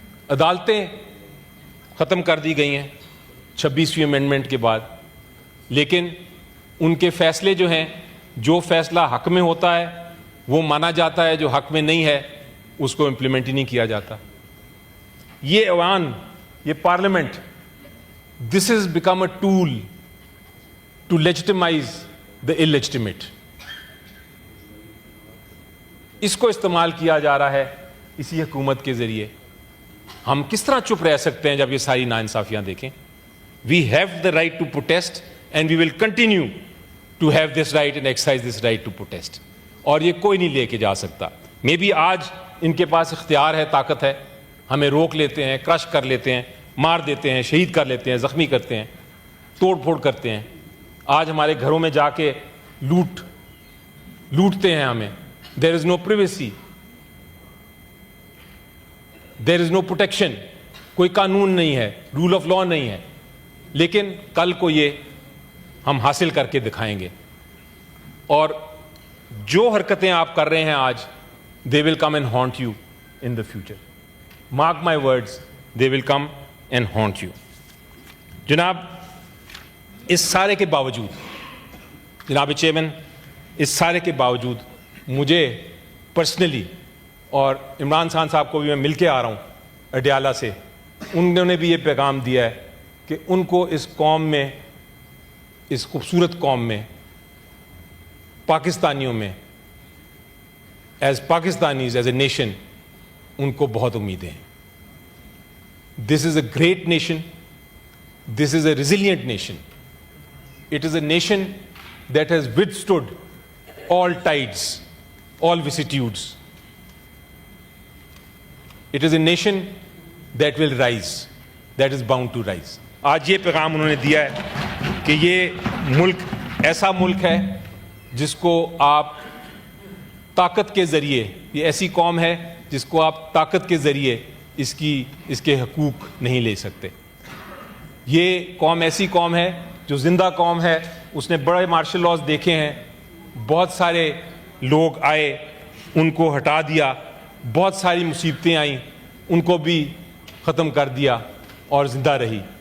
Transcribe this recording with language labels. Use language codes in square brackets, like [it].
[ur] عدالتیں ختم کر دی گئی ہیں 26ویں امینڈمنٹ کے بعد, لیکن ان کے فیصلے جو ہیں, جو فیصلہ حق میں ہوتا ہے وہ مانا جاتا ہے, جو حق میں نہیں ہے اس کو امپلیمنٹ ہی نہیں کیا جاتا. یہ ایوان, یہ parliament, [en] This is become a tool to legitimize the illegitimate. [ur] اس کو استعمال کیا جا رہا ہے اسی حکومت کے ذریعے. ہم کس طرح چپ رہ سکتے ہیں جب یہ ساری ناانصافیاں دیکھیں؟ [en] we have the right to protest and we will continue to have this right and exercise this right to protest, [ur] اور یہ کوئی نہیں لے کے جا سکتا. مے بی آج ان کے پاس اختیار ہے, طاقت ہے, ہمیں روک لیتے ہیں, کرش کر لیتے ہیں, مار دیتے ہیں, شہید کر لیتے ہیں, زخمی کرتے ہیں, توڑ پھوڑ کرتے ہیں. آج ہمارے گھروں میں جا کے لوٹتے ہیں ہمیں. [en] there is no privacy, there is no protection, [ur] کوئی قانون نہیں ہے, [en] Rule of law نہیں ہے. [ur] لیکن کل کو یہ ہم حاصل کر کے دکھائیں گے, اور جو حرکتیں آپ کر رہے ہیں آج, [en] they will come and haunt you in the future. [ur] Mark my words, they will come and haunt you. جناب اس سارے کے باوجود, جناب چیئرمین, اس سارے کے باوجود مجھے پرسنلی, اور عمران خان صاحب کو بھی میں مل کے آ رہا ہوں اڈیالہ سے, انہوں نے بھی یہ پیغام دیا ہے کہ ان کو اس قوم میں، اس خوبصورت قوم میں، پاکستانیوں میں، [en] as Pakistanis, as a nation, [ur] ان کو بہت امیدیں ہیں. [en] This is a great nation. This is a resilient nation. It is a nation that has withstood all tides, all vicissitudes. It is a nation that will rise, that is bound to rise. [ur] آج یہ پیغام انہوں نے دیا ہے کہ یہ ملک ایسا ملک ہے جس کو آپ طاقت کے ذریعے، یہ ایسی قوم ہے جس کو آپ طاقت کے ذریعے اس کے حقوق نہیں لے سکتے. یہ قوم ایسی قوم ہے جو زندہ قوم ہے. اس نے بڑے مارشل لاز دیکھے ہیں، بہت سارے لوگ آئے، ان کو ہٹا دیا، بہت ساری مصیبتیں آئیں، ان کو بھی ختم کر دیا اور زندہ رہی.